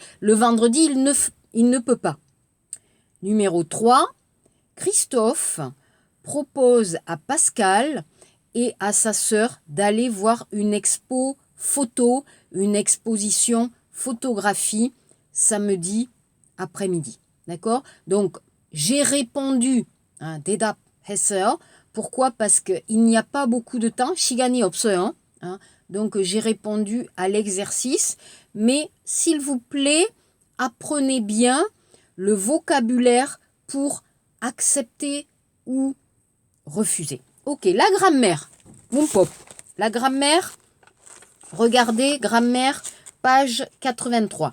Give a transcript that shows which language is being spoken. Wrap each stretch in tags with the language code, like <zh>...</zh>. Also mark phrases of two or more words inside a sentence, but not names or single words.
<fr>Le vendredi, il ne peut pas. Numéro 3, Christophe propose à Pascal et à sa sœur d'aller voir une expo photo, une exposition photographie samedi après-midi. D'accord? Donc, j'ai répondu,</fr> <ko>대답 했어요.</ko> <fr>Pourquoi? Parce qu'il n'y a pas beaucoup de temps.</fr> <ko>시간이 없어요.</ko> <fr>Donc, j'ai répondu à l'exercice. Mais, s'il vous plaît, apprenez bien le vocabulaire pour accepter ou refuser. Ok, la grammaire. Pop. La grammaire, regardez, grammaire, page 83.</fr>